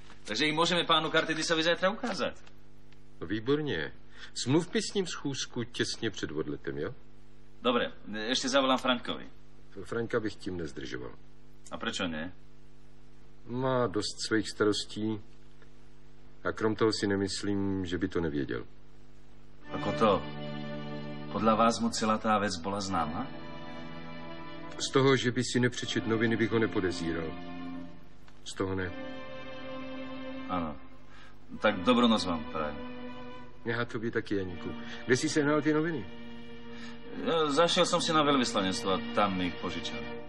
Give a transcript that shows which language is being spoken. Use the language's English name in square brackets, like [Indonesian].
[Slovak] Takže ich môžeme pánu Kartidisovi zajtra ukázať. [Czech] No, výborně. Smluvme s ním schůzku těsně před odletem, jo? [Slovak] Dobre, ešte zavolám Frankovi. [Czech] Franka bych tím nezdržoval. [Slovak] A prečo nie? [Czech] Má dost svých starostí a krom toho si nemyslím, že by to nevěděl. [Slovak] Ako to? Podľa vás mu celá tá vec bola známa? [Czech] Z toho, že by si nepřečet noviny, bych ho nepodezíral. Z toho ne. [Slovak] Áno. Tak dobrú noc vám prajem. [Czech] Já tobě taky, Janíku. Kde jsi sehnal ty noviny? [Slovak] Ja zašiel som si na veľvyslanectvo a tam mi ich požičal.